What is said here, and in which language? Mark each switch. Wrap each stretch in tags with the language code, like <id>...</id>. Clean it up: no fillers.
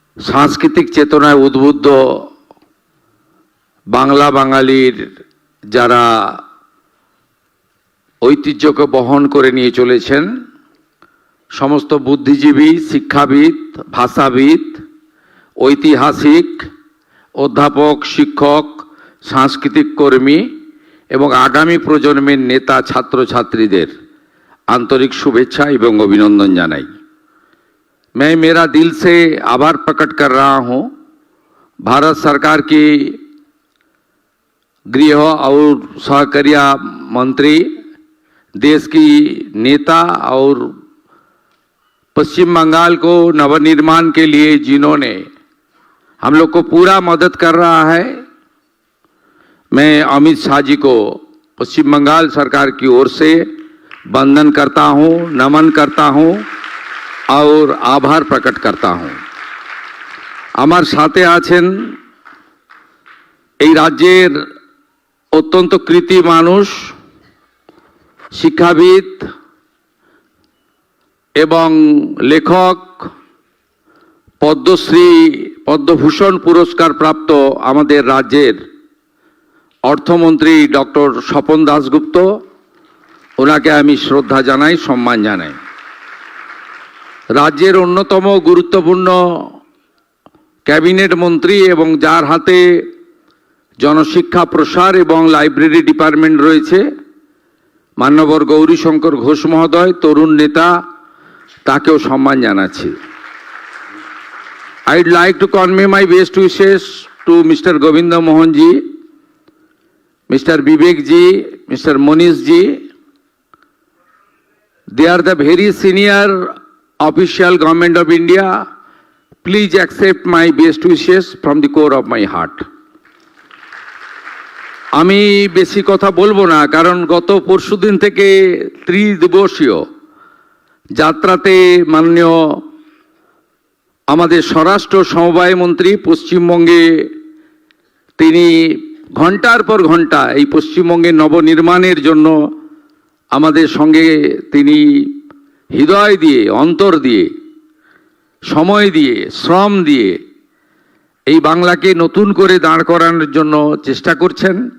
<bn>সাংস্কৃতিক চেতনায় উদ্বুদ্ধ বাংলা বাঙালির যারা ঐতিহ্যকে বহন করে নিয়ে চলেছেন, সমস্ত বুদ্ধিজীবী, শিক্ষাবিদ, ভাষাবিদ, ঐতিহাসিক, অধ্যাপক, শিক্ষক, সাংস্কৃতিক কর্মী এবং আগামী প্রজন্মের নেতা ছাত্রছাত্রীদের आंतरिक शुभेच्छा एवं अभिनंदन जानाई।</bn> <hi>मैं मेरा दिल से आभार प्रकट कर रहा हूं भारत सरकार की गृह और सहकारिता मंत्री, देश की नेता और पश्चिम बंगाल को नवनिर्माण के लिए जिन्होंने हम लोग को पूरा मदद कर रहा है, मैं अमित शाह जी को पश्चिम बंगाल सरकार की ओर से वंदन करता हूं, नमन करता हूं और आभार प्रकट करता हूं।</hi> <bn>আমার সাথে আছেন এই রাজ্যের অত্যন্ত কৃতি মানুষ, শিক্ষাবিদ এবং লেখক, পদ্মশ্রী, পদ্মভূষণ পুরস্কার প্রাপ্ত আমাদের রাজ্যের অর্থমন্ত্রী ডক্টর স্বপন দাশগুপ্ত। ওনাকে আমি শ্রদ্ধা জানাই, সম্মান জানাই। রাজ্যের অন্যতম গুরুত্বপূর্ণ ক্যাবিনেট মন্ত্রী এবং যার হাতে জনশিক্ষা প্রসার এবং লাইব্রেরি ডিপার্টমেন্ট রয়েছে, মান্যবর গৌরীশঙ্কর ঘোষ মহোদয়, তরুণ নেতা, তাকেও সম্মান জানাচ্ছি।</bn> <en>I'd like to convey my best wishes to Mr. Govinda Mohan ji, Mr. Vivek ji, Mr. Monish ji. They are the very senior official government of India. Please accept my best wishes from the core of my heart.</en> <bn>আমি বেশি কথা বলবো না, কারণ গত পরশুদিন থেকে ত্রিদিবসীয় যাত্রাতে মাননীয় আমাদের স্বরাষ্ট্র সমবায় মন্ত্রী পশ্চিমবঙ্গে তিনি ঘন্টার পর ঘন্টা এই পশ্চিমবঙ্গের নবনির্মাণের জন্য আমাদের সঙ্গে তিনি হৃদয় দিয়ে, অন্তর দিয়ে, সময় দিয়ে, শ্রম দিয়ে এই বাংলাকে নতুন করে দাঁড় করানোর জন্য চেষ্টা করছেন।</bn>